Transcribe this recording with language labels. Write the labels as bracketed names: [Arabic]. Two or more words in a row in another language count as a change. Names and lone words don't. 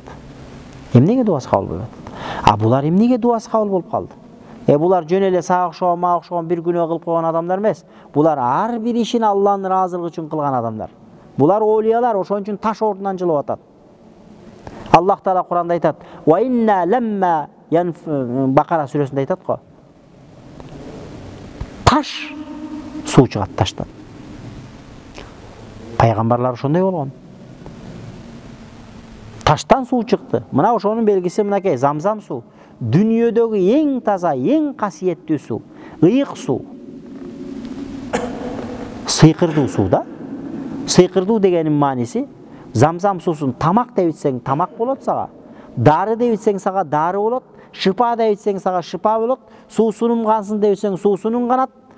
[Kyrgyz] Эмнеге дуасы кабыл болбой атат? Булар эмнеге дуасы кабыл болуп калды? Булар жөн эле сага окшогон, мага окшогон бир күнөө кылып койгон адамдар эмес. Булар ар бир ишин Алланын ыраазылыгы үчүн кылган адамдар. Булар олиялар, ошон үчүн таш ордунан жылып атат. Аллах Таала Куранда айтат: [Arabic] "وإن لما [Kyrgyz] Бакара сүрөсүндө айтат го. Таш суу чыгат таштан. Пайгамбарлар ошондой болгон. Таштан суу чыкты. Мына ошонун белгиси мынакей Замзам суу. [Kazakh] Дүниедегі ең таза, ең қасиетті су, [Kyrgyz] ыйык су. Сыйкырдуу су да. Сыйкырдуу дегенин мааниси, Замзам суусун тамак деп ичсең тамак болот сага, дары деп ичсең сага дары болот, шыпа деп ичсең сага шыпа болот, суусунум кансын деп ичсең суусунун канат.